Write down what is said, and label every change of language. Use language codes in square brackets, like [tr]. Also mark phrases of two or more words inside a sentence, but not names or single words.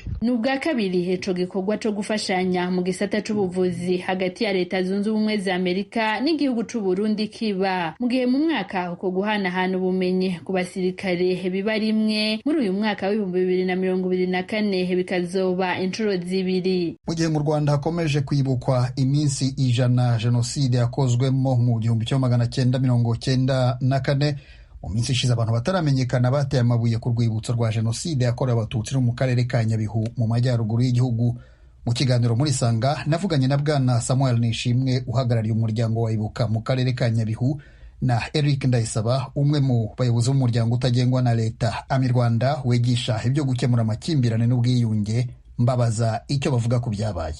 [rn] Ni ubwa kabiri ico gikorwa co gufashanya mu gisata c'ubuvuzi hagati ya Leta Zunze Ubumwe za Amerika n'igihugu c'u Burundi kiba mu gihe mu mwaka uko guhanahana ubumenyi ku basirikare biba rimwe, muri uyu mwaka w'2024 bikazoba inshuro zibiri. [rw] Mu gihe mu Rwanda hakomeje kwibukwa iminsi 100 jenoside yakozwemo mu 1994, mu minsi ishize abantu bataramenyekana bateye amabuye ku rwibutso rwa jenoside yakorewe abatutsi mu karere ka Nyabihu mu majyaruguru y'igihugu. Mu kiganiro muri Sanga navuganye na Bwana Samuel Nishimwe uhagarariye umuryango wa Ibuka mu karere ka Nyabihu na Eric Ndayisaba umwe mu bayobozi b'umuryango utagengwa na leta AMI Rwanda wegisha ibyo gukemura amakimbirane n'ubwiyunge, mbabaza icyo bavuga ku byabaye.